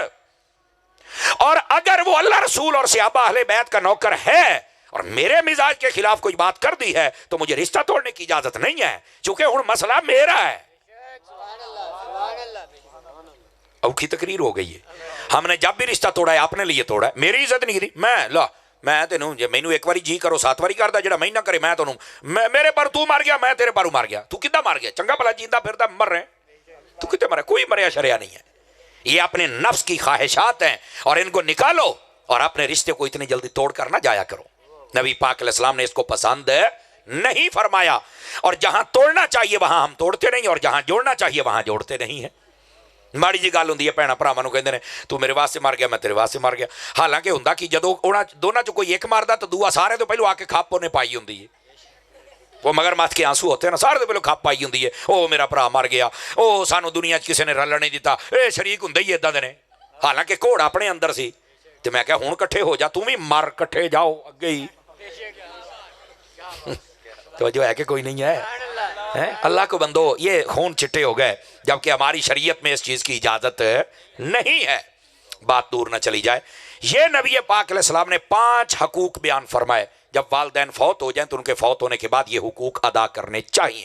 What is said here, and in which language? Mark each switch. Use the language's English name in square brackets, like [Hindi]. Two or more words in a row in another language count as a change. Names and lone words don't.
[Urdu] اور اگر وہ اللہ رسول اور صحابہ اہل بیت کا نوکر ہے اور میرے مزاج کے خلاف کوئی بات کر دی ہے تو مجھے رشتہ توڑنے کی اجازت نہیں ہے، چونکہ ہن مسئلہ میرا ہے. اوکھی تقریر ہو گئی ہے. ہم نے جب بھی رشتہ توڑا ہے اپنے لیے توڑا ہے، میری عزت نہیں کی. [Punjabi] میں تینوں جے مینوں ایک واری جی کرو 7 واری کردا، جڑا میں نہ کرے میں تینوں، میرے پر تو مار گیا، میں تیرے پر مار گیا. تو کدھر مار گیا؟ چنگا بھلا جیندا پھردا مر رہے، تو کتے مرے؟ کوئی مریا شریا نہیں ہے. [Urdu] یہ اپنے نفس کی خواہشات ہیں اور ان کو نکالو اور اپنے رشتے کو اتنی جلدی توڑ کر نہ جایا کرو. نبی پاک علیہ السلام نے اس کو پسند نہیں فرمایا. اور جہاں توڑنا چاہیے وہاں ہم توڑتے نہیں اور جہاں جوڑنا چاہیے وہاں جوڑتے نہیں ہیں. [Punjabi] ਮਾੜੀ ਜੀ ਗੱਲ ਹੁੰਦੀ ਹੈ, ਭੈਣਾਂ ਭਰਾਵਾਂ ਨੂੰ ਕਹਿੰਦੇ ਨੇ ਤੂੰ ਮੇਰੇ ਵਾਸਤੇ ਮਰ ਗਿਆ ਮੈਂ ਤੇਰੇ ਵਾਸਤੇ ਮਰ ਗਿਆ. ਹਾਲਾਂਕਿ ਹੁੰਦਾ ਕਿ ਜਦੋਂ ਉਹਨਾਂ ਦੋਨਾਂ ਚੋਂ ਕੋਈ ਇੱਕ ਮਰਦਾ ਤਾਂ ਦੂਆ ਸਾਰਿਆਂ ਤੋਂ ਪਹਿਲਾਂ ਆ ਕੇ ਖੱਪ ਉਹਨੇ ਪਾਈ ਹੁੰਦੀ ਹੈ. ਉਹ [Urdu] مگرمچھ کے آنسو ہوتے نا, [Punjabi] ਸਾਰਿਆਂ ਤੋਂ ਪਹਿਲਾਂ ਖੱਪ ਪਾਈ ਹੁੰਦੀ ਹੈ. ਉਹ ਮੇਰਾ ਭਰਾ ਮਰ ਗਿਆ, ਉਹ ਸਾਨੂੰ ਦੁਨੀਆ 'ਚ ਕਿਸੇ ਨੇ ਰਲਣ ਨਹੀਂ ਦਿੱਤਾ, ਇਹ ਸ਼ਰੀਕ ਹੁੰਦੇ ਹੀ ਇੱਦਾਂ ਦੇ ਨੇ. ਹਾਲਾਂਕਿ ਘੋੜ ਆਪਣੇ ਅੰਦਰ ਸੀ. ਤੇ ਮੈਂ ਕਿਹਾ ਹੁਣ ਇਕੱਠੇ ਹੋ ਜਾ, ਤੂੰ ਵੀ ਮਰ, ਇਕੱਠੇ ਜਾਓ ਅੱਗੇ ਹੀ. [Urdu] توجہ ہے کہ کوئی نہیں ہے؟ اللہ کو بندو یہ خون چٹے ہو گئے جبکہ ہماری شریعت میں اس چیز کی اجازت نہیں ہے. بات دور نہ چلی جائے. یہ نبی پاک علیہ السلام نے 5 حقوق بیان فرمائے. جب والدین فوت ہو جائیں تو ان کے فوت ہونے کے بعد یہ حقوق ادا کرنے چاہیے.